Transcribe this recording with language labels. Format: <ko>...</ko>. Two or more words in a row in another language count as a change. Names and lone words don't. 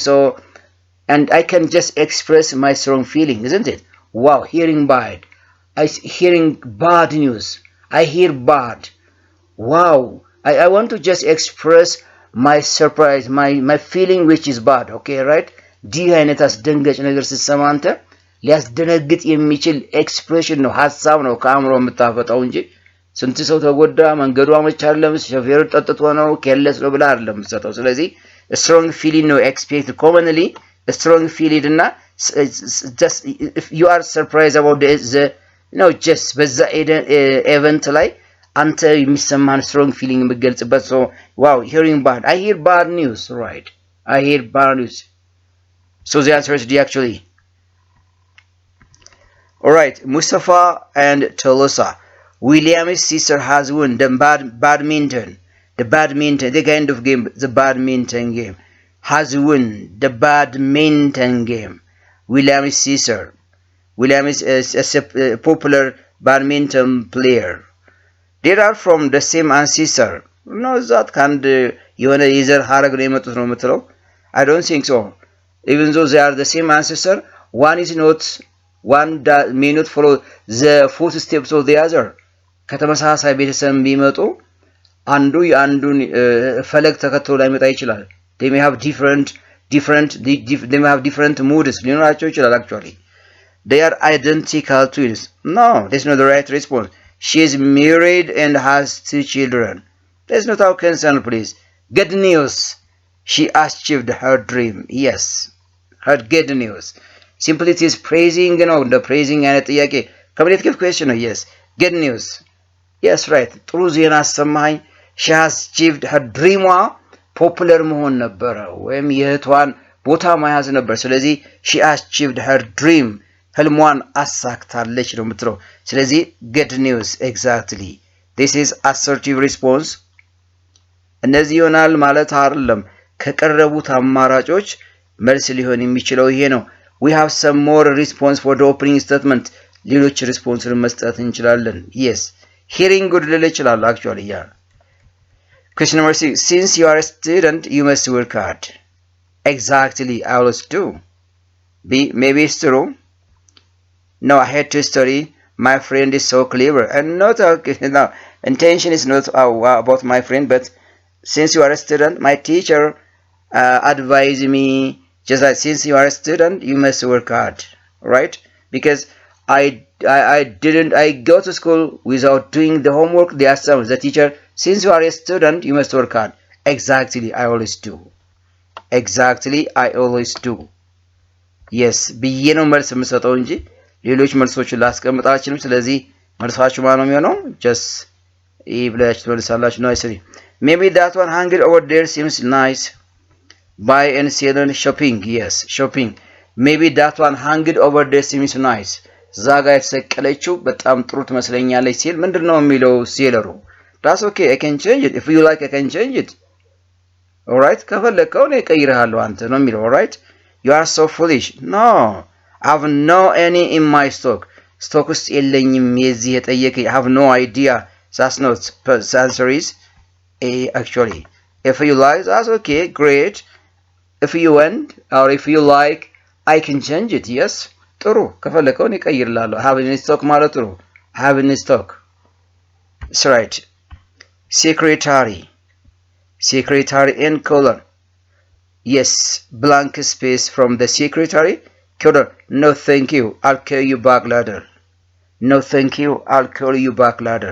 <en>So, and I can just express my strong feeling, isn't it? Wow, hearing bad. Hearing bad news. I hear bad. Wow, I want to just express my surprise, my feeling which is bad. Okay, right?</en> <am>ዲህ አይነት አስደንጋጭ ነገር ስትሰማ አንተ ሊያስደነግጥ የሚችል ኤክስፕሬሽን ነው ሐሳብ ነው ከአእምሮ የምታፈጣው እንጂ ስንት ሰው ተጎዳ መንገዱ አመች አይደለም ሾፌሩ ጠጥቶ ነው ኬለስ ነው ብላ አይደለም የምትሰጠው። ስለዚህ</am> <en>strong feeling</en> <am>ነው</am> <en>expect commonly strong feeling</en> <am>እና</am> <en>just if you are surprised about the just</en> <am>በዛ event ላይ አንተ የሚሰማን</am> <en>strong feeling</en> <am>የምትገልጽበት</am> <en>so wow hearing bad, I hear bad news, right? I hear bad news. So the answer is D actually. Alright, Mustafa and Tolosa. William's sister has won the badminton, the kind of game, the badminton game. Has won the badminton game. William's sister. William is a popular badminton player. They are from the same ancestor. No, that can't</en> <am>የሆነ የዘር ሐረግ ነው የመጡት ነው የምትለው?</am> <en>I don't think so. Even though they are the same ancestor, one that may not follow the footsteps of the other.</en> <am>ከተመሳሳይ ቤተሰብ ቢመጡ አንዱ የአንዱን ፈለግ ተከትሎ ላይመጣ ይችላል.</am> <en>They may have different moods</en> <am>ሊኖራቸው ይችላል</am> <en>actually. They are identical twins. No, that's not the right response. She is married and has 2 children. That's not our concern, please. Good news. She achieved her dream. Yes. Her good news. Simply it is praising, the praising and ጥያቄ communicative question. Yes. Good news. Yes, right.</en> <am>ጥሩ ዜና አሰማኝ.</am> <en>She has achieved her dream.</en> <am>ፖፑለር መሆን ነበረ ወይም የእህቷን ቦታ መያዝ ነበር። ስለዚህ</am> <en>she achieved her dream.</en> <am>ህልሟን አሳክታለች ነው የምትለው። ስለዚህ</am> <en>good news exactly. This is assertive response.</en> <am>እነዚህ ይሆናል ማለት አይደለም። ከቀረቡት አማራጮች መልስ ሊሆን የሚችለው ይሄ ነው።</am> <en>We have some more response for the opening statement.</en> <am>ሌሎች ሪስፖንስን መስጠት እንችላለን።</am> <en>Yes. Hearing good</en> <am>ልል ይችላል</am> <en>actually. Yeah. Question number 6. Since you are a student, you must work hard. Exactly. I always do. B. Maybe it's true. No, I had to study. My friend is so clever. And not no, intention is not about my friend, but since you are a student, my teacher advised me just that since you are a student, you must work hard, right? Because I go to school without doing the homework, the assignments. The teacher, since you are a student, you must work hard. Exactly, I always do. Exactly, I always do. Yes,</en> <am>ብዬ ነው መልስ የምሰጠው እንጂ ሌሎች መልሶችን ላስቀምጥ አልችልም። ስለዚህ መልሳችሁ ማን ነው የሚሆነው? just ብላችሁ ትመልሳላችሁ ነው። አይሰሪ</am> <en>maybe that one hanging over there seems nice. Buy and sell and shopping. Yes, shopping. Maybe that one hanging over there seems nice.</en> <am>ዛጋ የተሰቀለችው በጣም ጥሩ ትመስለኛለች ሲል ምንድነው የሚለው ሴለሩ?</am> <en>That's okay, I can change it. If you like, I can change it. Alright?</en> <am>ከፈለከው ነው እቀይርሃለሁ አንተ ነው የሚለው.</am> <en>Alright? You are so foolish. No. I have no any in my stock.</en> <am>Stock ውስጥ የለኝም የዚህ የጠየቀኝ.</am> <en>I have no idea. That's not. The answer is A actually. If you like, that's okay, great. If you want or if you like, I can change it. Yes.</en> <am>ጥሩ ከፈለከው ነው እቀይርሃለሁ.</am> <en>Have in stock</en> <am>ማለት ጥሩ.</am> <en>Have in stock. That's right. Secretary. Secretary in colon. Yes, blank space from the secretary. Colon. No thank you, I'll call you back later. No thank you, I'll call you back later.</en>